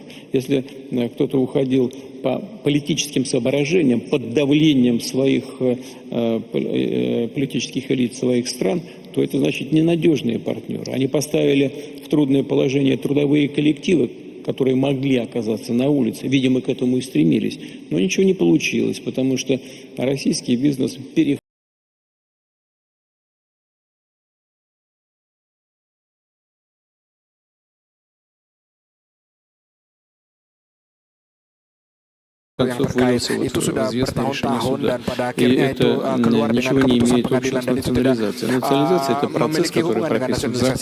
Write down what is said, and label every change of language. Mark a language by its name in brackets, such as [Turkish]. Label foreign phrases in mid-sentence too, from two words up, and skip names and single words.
[Russian] Если кто-то уходил по политическим соображениям, под давлением своих политических элит своих стран, то это значит ненадежные партнеры. Они поставили в трудное положение трудовые коллективы, которые могли оказаться на улице, видимо, к этому и стремились. Но ничего не получилось, потому что российский бизнес переходил. [Indonesian] yang terkait itu sudah bertahun-tahun dan pada akhirnya itu keluar dengan keputusan pengadilan dan itu tidak memiliki hubungan dengan nasionalisasi.